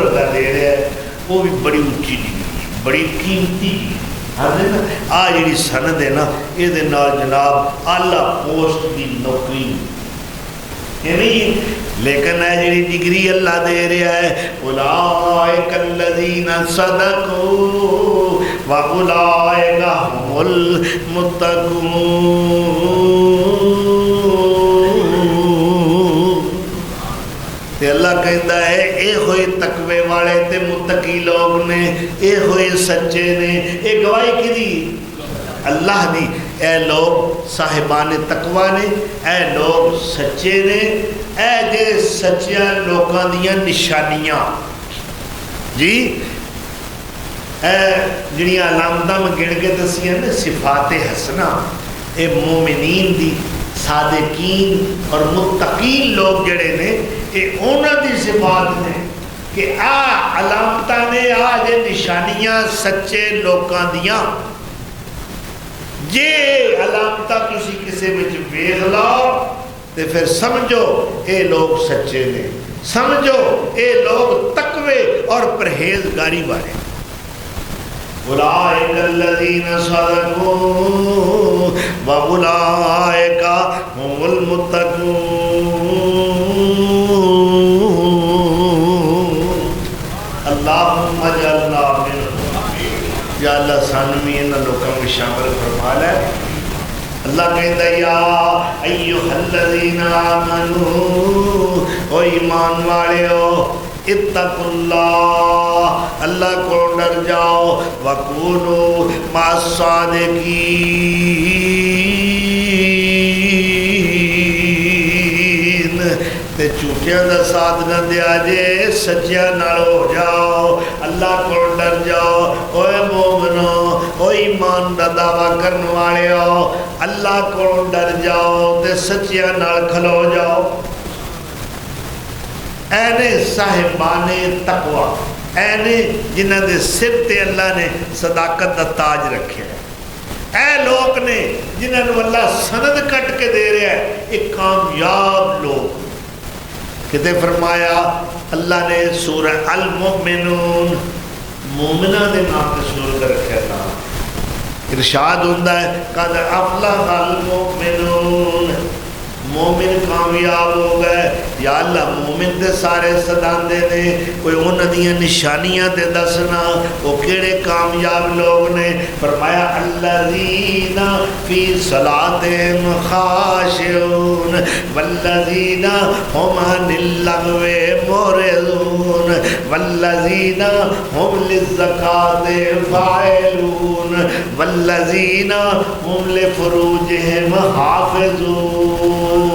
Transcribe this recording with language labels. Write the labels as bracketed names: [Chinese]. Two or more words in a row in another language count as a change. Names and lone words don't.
[Punjabi] اللہ دے رہا ہے، وہ بھی بڑی اونچی ڈگری، بڑی قیمتی آ جڑی سند ہے نا، یہ دے نال جناب اعلیٰ پوسٹ کی نوکری ہے نہیں، لیکن ہے جڑی ڈگری اللہ دے رہا ہے [Arabic] اولئک الذین صدقوا واولئک هم المتقون۔ [Punjabi] تے اللہ کہتا ہے اے ہوئے تقوی والے تے متقی لوگ نے، اے ہوئے سچے نے۔ اے گواہی کی دی؟ اللہ دی۔ اے لوگ صاحبان تقوی نے، اے لوگ سچے نے، اے جے سچیاں لوکاں دیاں نشانیاں جی، اے جڑیاں علامتاں میں گن کے دسیاں نے صفات حسنہ، اے مومنین دی، صادقین اور متقین لوگ جڑے نے، یہ اونا دی صفات نے کہ آ علامتاں نے، آ جے نشانیاں سچے لوکاں دیاں، جے علامتاں کسی کسی وچ ویکھ لاؤ تے پھر سمجھو اے لوگ سچے نے، سمجھو اے لوگ تقوی اور پرہیزگاری والے۔ [Arabic] اولئک الذین صدقوا واولئک هم المتقون۔ اللہم اجعلنا منہم، [Punjabi] یا اللہ سانو بھی انہاں لوکاں میں شامل فرما لے۔ اللہ کہتا ہے [Arabic] یا ایھا الذین آمنوا، [Punjabi] او ایمان والے ہو، [Arabic] اتقوا اللہ، [Punjabi] اللہ کو ڈر جاؤ، [Arabic] وکونوا مع الصادقین، [Punjabi] تے جھوٹیاں دا ساتھ نہ دیا جے، سچیاں نال ہو جاؤ، اللہ کو ڈر جاؤ۔ اوے مومنو، او ایمان دا دعویٰ کرن والے ہو، اللہ کو ڈر جاؤ تے سچیاں نال کھلو جاؤ۔ اینے صاحبان تقوی، اینے جنہاں دے سر تے اللہ نے صداقت دا تاج رکھے، اے لوگ نے جنہوں نے اللہ سند کٹ کے دے رہا ہے، ایک کامیاب لوگ. [Urdu] کہتے فرمایا اللہ نے سورہ المؤمنون مومنہ دے نام سے سورہ رکھا تھا. ارشاد ہوتا ہے [Arabic] قد افلح المؤمنون، [Urdu] مومن کامیاب ہو گئے. [Punjabi] یا اللہ مومن تے سارے صداندے نے، کوئی انہاں دیاں نشانیاں تے دسنا وہ کیڑے کامیاب لوگ نے. [Arabic] فرمایا الذین فی صلاتہم خاشعون والذین هم عن اللغو معرضون والذین هم للزکاة فاعلون والذین هم لفروجہم حافظون